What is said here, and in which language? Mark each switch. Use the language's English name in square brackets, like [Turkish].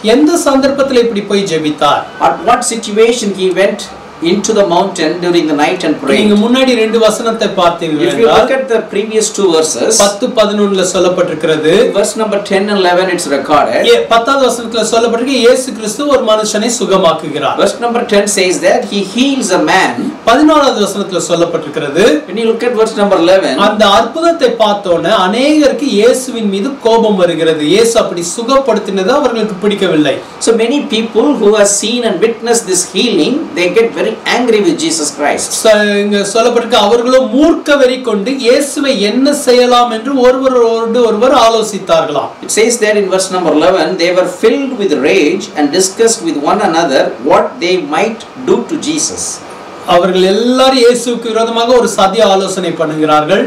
[Tamil] எந்த சந்தர்ப்பத்தில் இப்படி போய் ஜெபித்தார்? [English] At what situation he went into the mountain during the night and prayed. [Tamil] நீங்க முன்னாடி ரெண்டு வசனத்தை பார்த்தீங்கன்னா, [English] if you look at the previous two verses, [Tamil] 10-11ல சொல்லப்பட்டிருக்கிறது. [English] Verse number 10 and 11 it's recorded. [Tamil] 10வது வசனத்துல சொல்லப்பட்டிருக்கு இயேசு கிறிஸ்து ஒரு மனுஷனை சுகமாக்குகிறார். [English] Verse number 10 says that he heals a man. [Tamil] 14வது வசனத்துல சொல்லப்பட்டிருக்கிறது. [English] When you look at verse number 11, [Tamil] அந்த அற்புதத்தை பார்த்தோனே அநேகருக்கு இயேசுவின் மீது கோபம் வருகிறது. இயேசு அப்படி சுகப்படுத்தினது அவர்களுக்கு பிடிக்கவில்லை. [English] So many people who have seen and witnessed this healing, they get very angry with Jesus Christ. [Tamil] இங்க சொல்லப்பட்டிருக்கு அவர்களும் மூர்க்க வெறி கொண்டு இயேசுவை என்ன செய்யலாம் என்று ஒருவர் ஆலோசித்தார்களாம். [English] It says there in verse number 11, they were filled with rage and discussed with one another what they might do to Jesus. [Tamil] அவர்கள் எல்லாரும் இயேசுவுக்கு விரோதமாக ஒரு சதி ஆலோசனை பண்ணுகிறார்கள்.